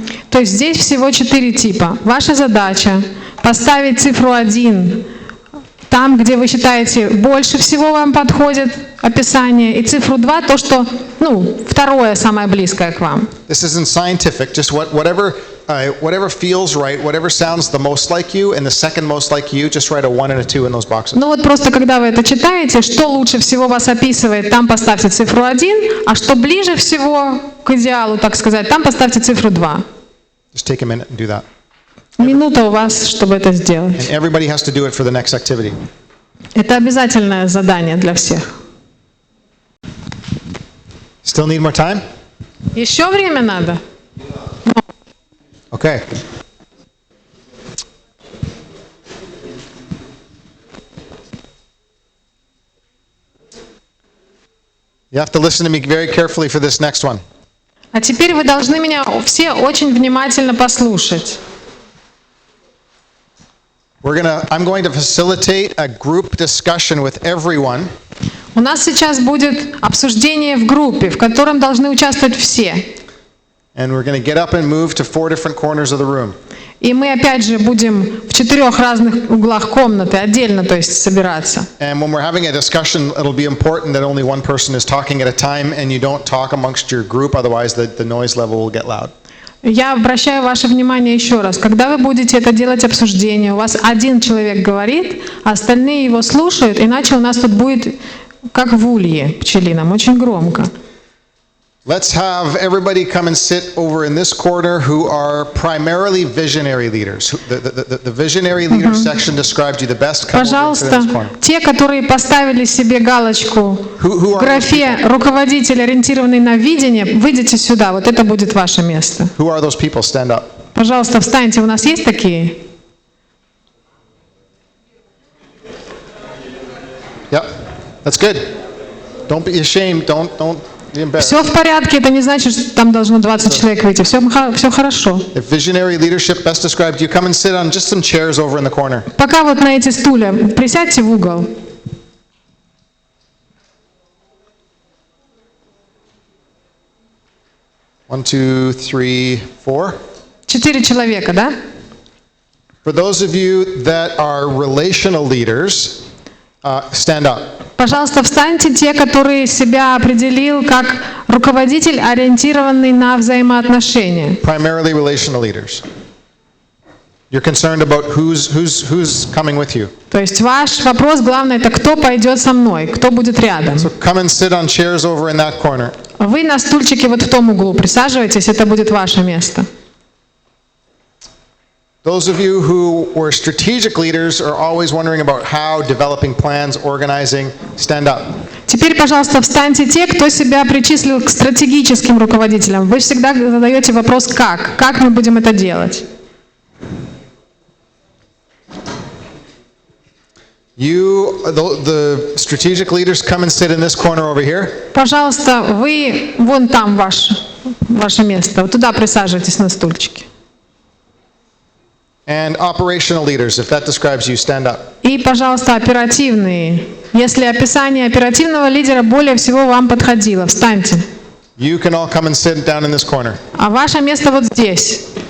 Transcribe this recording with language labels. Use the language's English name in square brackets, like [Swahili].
[Russian] То есть здесь всего 4 типа. Ваша задача поставить цифру 1 там, где вы считаете больше всего вам подходит описание, и цифру 2 то, что, второе самое близкое к вам. [English] This isn't scientific, just whatever feels right, whatever sounds the most like you and the second most like you, just write a 1 and a 2 in those boxes. [Russian] Ну вот просто когда вы это читаете, что лучше всего вас описывает, там поставьте цифру 1, а что ближе всего к идеалу, так сказать, там поставьте цифру 2. [English] Just take a minute and do that. [Russian] Минута у вас, чтобы это [English] And [Russian] сделать. [English] everybody has to do it for the next activity. [Russian] Это обязательное задание для всех. [English] Still need more time? [Russian] Еще время надо? [English] Okay. You have to listen to me very carefully for this next one. [Russian] А теперь вы должны меня все очень внимательно послушать. [English] I'm going to facilitate a group discussion with everyone. [Russian] У нас сейчас будет обсуждение в группе, в котором должны участвовать все. [English] And we're going to get up and move to 4 different corners of the room. [Russian] И мы опять же будем в 4 разных углах комнаты, отдельно, то есть собираться. [English] And when we're having a discussion, it'll be important that only one person is talking at a time and you don't talk amongst your group, otherwise the noise level will get loud. [Russian] Я обращаю ваше внимание еще раз. Когда вы будете это делать обсуждение, у вас один человек говорит, а остальные его слушают, иначе у нас тут будет как в улье пчелином, очень громко. [English] Let's have everybody come and sit over in this corner who are primarily visionary leaders. The visionary leader section describes you the best. Come over into [Russian] Пожалуйста, [English] this corner. [Russian] те, которые поставили себе галочку [English] Who [Russian] в [English] are [Russian] графе «руководитель, ориентированный на видение», выйдите сюда, вот это будет ваше место. [English] Who are those people? Stand up. [Russian] Пожалуйста, встаньте, у нас есть такие? [English] Yep, that's good. Don't be ashamed. Don't be embarrassed. [Russian] Все в порядке, это не значит, что там должно 20 человек выйти. Все хорошо. [English] If visionary leadership best described you, come and sit on just some chairs over in the corner. [Russian] Пока вот на эти стулья присядьте в угол. [English] One, two, three, four. [Russian] 4 человека, да? [English] For those of you that are relational leaders, stand up. [Russian] Пожалуйста, встаньте те, которые себя определил как руководитель, ориентированный на взаимоотношения. [English] Primarily relational leaders. You're concerned about who's coming with you. [Russian] То есть ваш вопрос главный — это кто пойдет со мной, кто будет рядом. [English] So come and sit on chairs over in that corner. [Russian] Вы на стульчике вот в том углу присаживайтесь, это будет ваше место. [English] Those of you who were strategic leaders are always wondering about how, developing plans, organizing, stand up. [Russian] Теперь, пожалуйста, встаньте те, кто себя причислил к стратегическим руководителям. Вы всегда задаете вопрос как мы будем это делать. [English] You, the strategic leaders, come and sit in this corner over here. [Russian] Пожалуйста, вы вон там ваше место, вот туда присаживайтесь на стульчике. [English] And operational leaders, if that describes you, stand up. [Russian] И, пожалуйста, оперативные. Если описание оперативного лидера более всего вам подходило, встаньте. [English] You can all come and sit down in this corner. [Russian] А ваше место вот здесь.